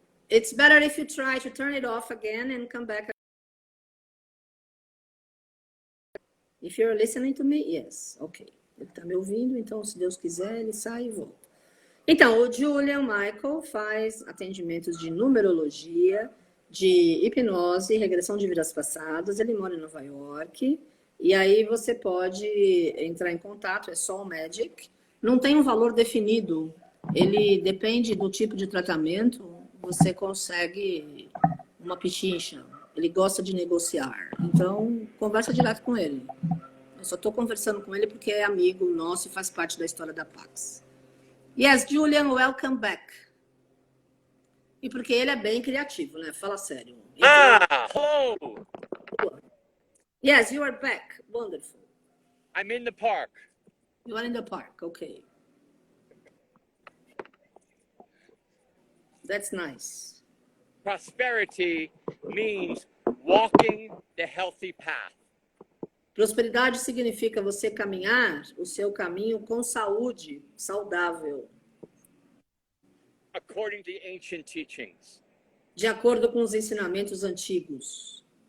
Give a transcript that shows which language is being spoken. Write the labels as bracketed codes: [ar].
[en] It's better if you try to turn it off again and come back. If you're listening to me, yes. Ok. [pt] Ele está me ouvindo, então, se Deus quiser, ele sai e volta. Então, o Julian Michael faz atendimentos de numerologia, de hipnose, regressão de vidas passadas. Ele mora em Nova York. E aí você pode entrar em contato, é só o Magic. Não tem um valor definido. Ele depende do tipo de tratamento. Você consegue uma pichincha. Ele gosta de negociar. Então, conversa direto com ele. Eu só estou conversando com ele porque é amigo nosso e faz parte da história da Pax. [en] Yes, Julian, welcome back. [pt] E porque ele é bem criativo, né? Fala sério. Então, [en] hello. Yes, you are back. Wonderful. I'm in the park. You are in the park, okay. That's nice. Prosperity means walking the healthy path. [pt] Prosperidade significa você caminhar o seu caminho com saúde, saudável. [en] According to ancient teachings. [pt] De acordo com os ensinamentos antigos.